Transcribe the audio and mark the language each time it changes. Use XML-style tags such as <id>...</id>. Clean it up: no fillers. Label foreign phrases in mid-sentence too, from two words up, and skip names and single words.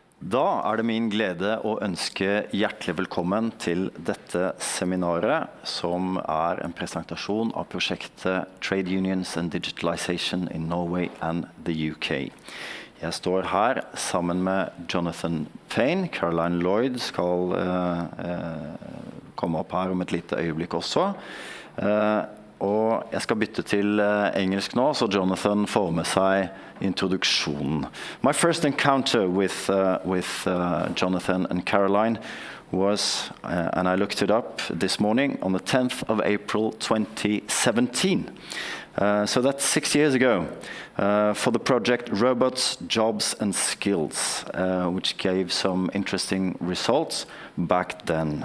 <no>Da det min glede å ønske hjertelig velkommen til dette seminaret, som en presentasjon av prosjektet Trade Unions and Digitalization in Norway and the UK. Jeg står her sammen med Jonathan Payne. Caroline Lloyd skal komme opp her om et lite øyeblikk også. Og jeg skal bytte til engelsk nå, så Jonathan får med seg introduksjonen.</no> <en>My first encounter with Jonathan and Caroline was, and I looked it up this morning, on the 10th of April 2017. So that's 6 years ago, for the project Robots, Jobs and Skills, which gave some interesting results back then.</en>